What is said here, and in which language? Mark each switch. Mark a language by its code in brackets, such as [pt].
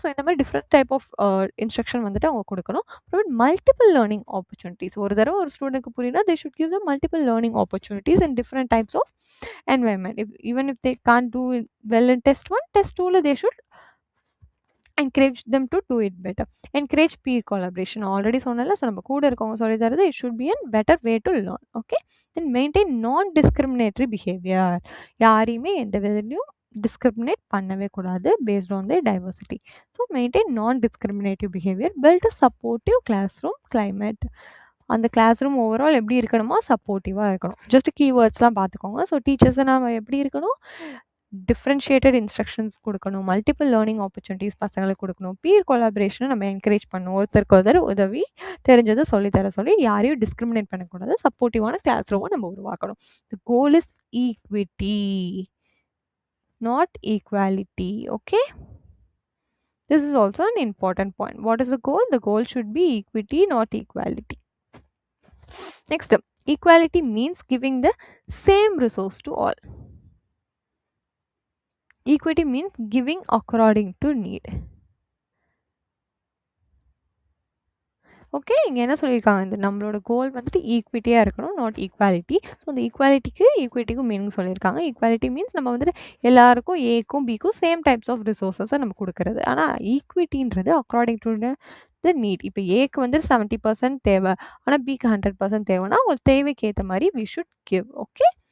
[ta] So இந்த மாதிரி different type of instruction வந்துட்டு அவங்க கொடுக்கணும். [en] Provide multiple learning opportunities. [ta] ஒரு தடவை ஒரு ஸ்டூடெண்ட்க்கு புரியுனா [en] They should give the multiple learning opportunities and different types of environment. Even if they can't do well in test 1, test 2ல they should encourage them to do it better. Encourage peer collaboration. [ta] Already சொன்னல. [en] so [ta] நம்ம கூட இருக்கவங்க சொல்லி தரது [en] it should be a better way to learn. Okay. Then maintain non discriminatory behaviour. [ta] யாரையுமே எந்த விதத்துலையும் டிஸ்கிரிமினேட் பண்ணவே கூடாது [en] Based on the diversity. So maintain non discriminative behaviour. Build a supportive classroom climate. [ta] அந்த கிளாஸ் ரூம் ஓவரால் எப்படி இருக்கணுமோ சப்போர்ட்டிவாக இருக்கணும். ஜஸ்ட் கீவேர்ட்ஸ்லாம் பார்த்துக்கோங்க. ஸோ டீச்சர்ஸை நம்ம எப்படி இருக்கணும்? டிஃப்ரென்ஷியேட்டட் இன்ஸ்ட்ரக்ஷன்ஸ் கொடுக்கணும், மல்டிபிள் லேர்னிங் ஆப்பர்ச்சுனிட்டிஸ் பசங்களுக்கு கொடுக்கணும், பீர் கொலாபரேஷனை நம்ம என்கரேஜ் பண்ணணும். ஒருத்தருக்கு ஒருத்தர் உதவி தெரிஞ்சதை சொல்லித்தர சொல்லி யாரையும் டிஸ்கிரிமினேட் பண்ணக்கூடாது. சப்போர்ட்டிவான கிளாஸ் ரூமை நம்ம உருவாக்கணும். [en] The goal is equity, not equality. Okay. This is also an important point. What is the goal? The goal should be equity, not equality. Next, equality means giving the same resource to all. Equity means giving according to need. Okay. [ta] இங்கே என்ன சொல்லியிருக்காங்க, இந்த நம்மளோட கோல் வந்துட்டு ஈக்விட்டியாக இருக்கணும், not equality. So அந்த ஈக்வாலிட்டிக்கும் meaning சொல்லியிருக்காங்க. Equality means நம்ம வந்துட்டு எல்லாருக்கும் ஏக்கும் பிக்கும் சேம் டைப்ஸ் ஆஃப் ரிசோர்ஸஸை நம்ம கொடுக்குறது. ஆனால் ஈக்விட்டின்றது [en] According to the need. [ta] இப்போ ஏக்கு வந்து 70% தேவை, ஆனால் பிக்கு 100% தேவைன்னா உங்களுக்கு தேவைக்கு ஏற்ற மாதிரி [en] We should give. [ta] ஓகே.